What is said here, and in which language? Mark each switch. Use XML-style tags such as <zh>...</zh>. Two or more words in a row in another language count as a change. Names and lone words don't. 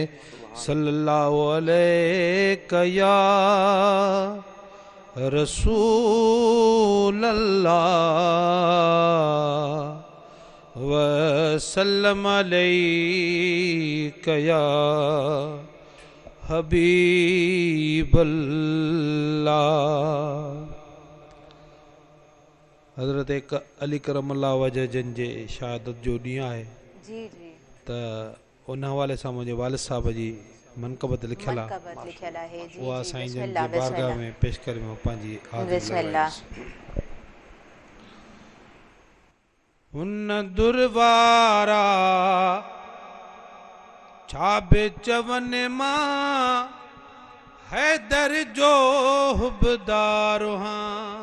<ar>صلی اللہ علیہ یا رسول اللہ وسلم علیک یا حبیب اللہ.</ar> <sd>حضرت علی کرم اللہ وجہ جن جے شہادت جو ॾींहुं आहे جی جی त उन हवाले सां मुंहिंजे वालिद साहब जी मनक़बत लिखियल आहे. उहा साईं जन जी बारगाह में पेश करे मां पंहिंजी</sd> <ar>بسم اللہ.</ar> <sd>हुन दुरवारा छा बि चवनि मां हैदर जो हुबदार हां.</sd>